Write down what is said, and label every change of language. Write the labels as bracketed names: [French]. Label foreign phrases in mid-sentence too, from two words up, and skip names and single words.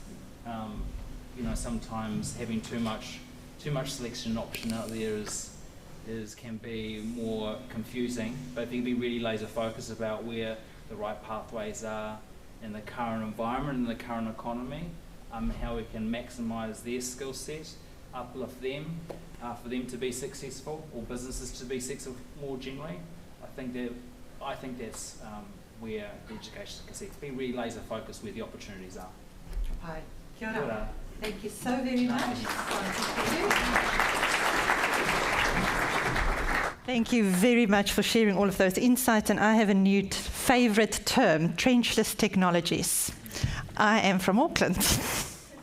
[English] Sometimes having too much selection and option out there can be more confusing, but if you can be really laser focused about where the right pathways are in the current environment and the current economy, how we can maximise their skill set, uplift them, for them to be successful, or businesses to be successful more generally. I think that's where the education can see. Be really laser focused where the opportunities are. [Māori] Hi. Kia ora. Kia ora. [English] Thank you so very much. Thank you very much for sharing all of those insights. And I have a new favourite term, trenchless technologies. I am from Auckland.